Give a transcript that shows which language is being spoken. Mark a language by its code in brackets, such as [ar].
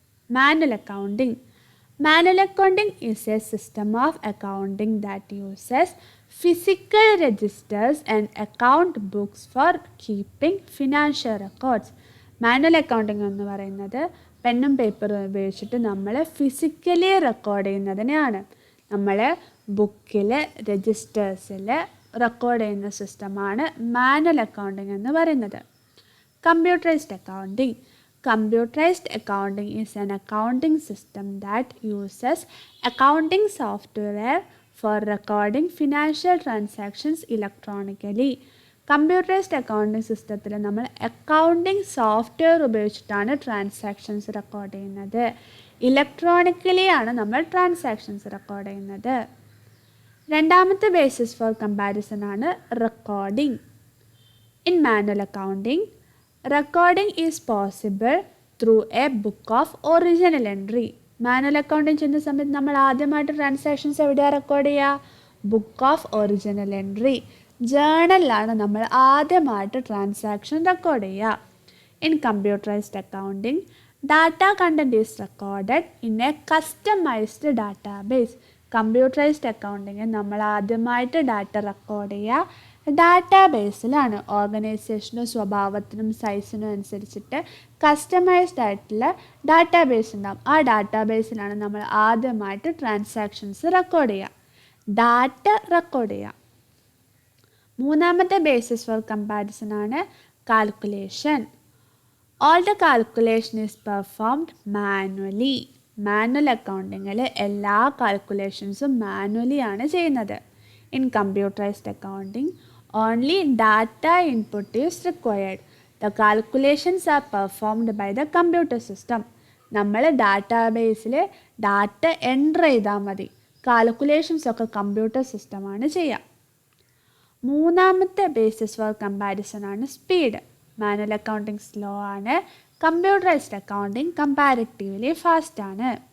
[en] Manual accounting. Manual accounting is a system of accounting that uses physical registers and account books for keeping financial records. [ml] Manual accounting എന്ന് പറയുന്നത് പെന്നും പേപ്പറും ഉപയോഗിച്ചിട്ട് നമ്മൾ physically record ചെയ്യുന്നതിനെയാണ്. നമ്മൾ ബുക്കിൽ രജിസ്റ്റേഴ്സിൽ record ചെയ്യുന്ന സിസ്റ്റമാണ് മാനുവൽ അക്കൗണ്ടിങ് എന്ന് പറയുന്നത്. [en] Computerized accounting. Computerized accounting is an accounting system that uses accounting software for recording financial transactions electronically. [ml] Computerised accounting സിസ്റ്റത്തിൽ നമ്മൾ അക്കൗണ്ടിങ് സോഫ്റ്റ്വെയർ ഉപയോഗിച്ചിട്ടാണ് ട്രാൻസാക്ഷൻസ് റെക്കോർഡ് ചെയ്യുന്നത്. ഇലക്ട്രോണിക്കലി ആണ് നമ്മൾ ട്രാൻസാക്ഷൻസ് റെക്കോർഡ് ചെയ്യുന്നത്. രണ്ടാമത്തെ ബേസിസ് ഫോർ കമ്പാരിസൺ ആണ് recording. [en] In manual accounting, recording is possible through a book of original entry. [ml] Manual accounting ചെയ്യുന്ന സമയത്ത് നമ്മൾ ആദ്യമായിട്ട് ട്രാൻസാക്ഷൻസ് എവിടെയാണ് റെക്കോർഡ് ചെയ്യുക? ബുക്ക് ഓഫ് ഒറിജിനൽ എൻട്രി, ജേണലിലാണ് നമ്മൾ ആദ്യമായിട്ട് ട്രാൻസാക്ഷൻ റെക്കോർഡ് ചെയ്യുക. [en] In computerized accounting, data content is recorded in a customized database. [ml] Computerised accounting നമ്മൾ ആദ്യമായിട്ട് ഡാറ്റ റെക്കോർഡ് ചെയ്യുക ഡാറ്റാബേസിലാണ്. ഓർഗനൈസേഷനും സ്വഭാവത്തിനും സൈസിനും അനുസരിച്ചിട്ട് കസ്റ്റമൈസ്ഡ് ആയിട്ടുള്ള ഡാറ്റാബേസ് ഉണ്ടാകും. ആ ഡാറ്റാബേസിലാണ് നമ്മൾ ആദ്യമായിട്ട് ട്രാൻസാക്ഷൻസ് റെക്കോർഡ് ചെയ്യുക, ഡാറ്റ റെക്കോർഡ് ചെയ്യുക. മൂന്നാമത്തെ ബേസിസ് ഫോർ കമ്പാരിസൺ ആണ് calculation. [en] All the calculation is performed manually. [ml] Manual അക്കൗണ്ടിങ്ങിൽ എല്ലാ കാൽക്കുലേഷൻസും മാനുവലി ആണ് ചെയ്യുന്നത്. [en] In computerized accounting, only data input is required. The calculations are performed by the computer system. [ml] നമ്മൾ ഡാറ്റാബേസിൽ data enter ചെയ്താൽ മതി. കാൽക്കുലേഷൻസ് ഒക്കെ computer സിസ്റ്റമാണ് ചെയ്യുക. മൂന്നാമത്തെ ബേസിസ് ഫോർ കമ്പാരിസൺ ആണ് സ്പീഡ്. മാനുവൽ അക്കൗണ്ടിങ് സ്ലോ ആണ്, കമ്പ്യൂട്ടറൈസ്ഡ് അക്കൗണ്ടിങ് കമ്പാരിറ്റീവ്ലി ഫാസ്റ്റ് ആണ്.